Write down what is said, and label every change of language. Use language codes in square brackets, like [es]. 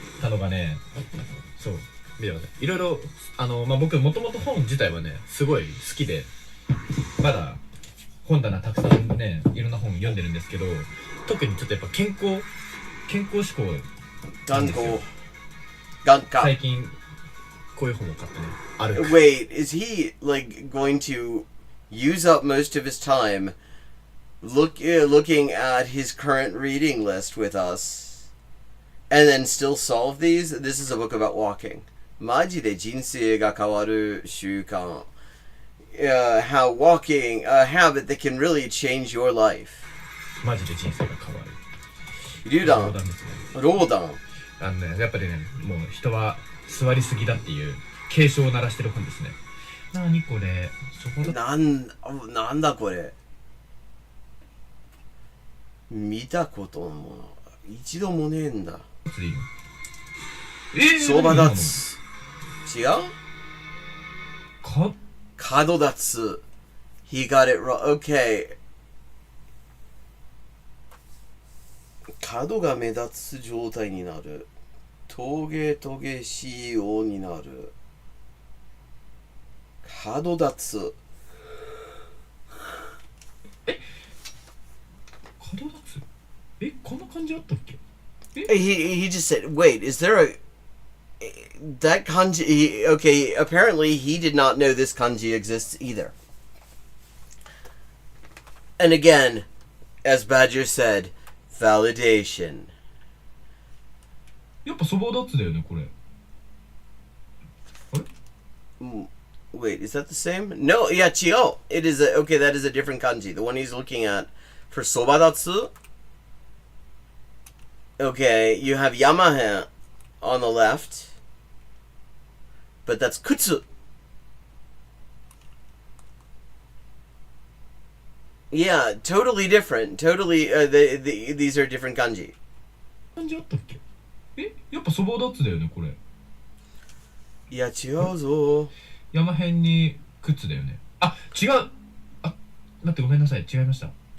[ja] たのがね、そう、見てください。いろいろ、僕もともと本自体はね、すごい好きで、まだ本棚たくさんね、いろんな本読んでるんですけど、特にちょっとやっぱ健康志向なんですよ。頑固。最近こういう本を買ってね、ある。 [en] Wait, is he like going to use up most of his time looking at his current reading list with us and then still solve these? This is a book about walking. [ja] マジで人生が変わる習慣. [en] How walking, a habit that can really change your life. [ja] マジで人生が変わる。流弾。冗談ですね。ローダン。やっぱりね、もう人は座りすぎだっていう警鐘を鳴らしてる本ですね。なにこれ、そこだ。なんだこれ。見たことも一度もねえんだ。そば立つ。違う？ [en] 角立つ。He got it wrong. Okay. [ja] 角が目立つ状態になる。トゲしいようになる。角立つ。角立つ？こんな感じあったっけ [en] ？He just said, wait, is there a... That kanji... Okay, apparently he did not know this kanji exists either. And again, as Badger said, validation. [ja] やっぱそば立つだよね、これ。あれ？ [en] Wait, is that the same? No, yeah, Chio. It is a... Okay, that is a different kanji. The one he's looking at for sobadatsu. Okay, you have yamahe on the left. But that's kutsu. Yeah, totally different. Totally, these are different kanji. [ja] 漢字あったっけ？やっぱそば立つだよね、これ。いや、違うぞ。山辺に靴だよね。あ、違う。あ、待ってごめんなさい。違いました。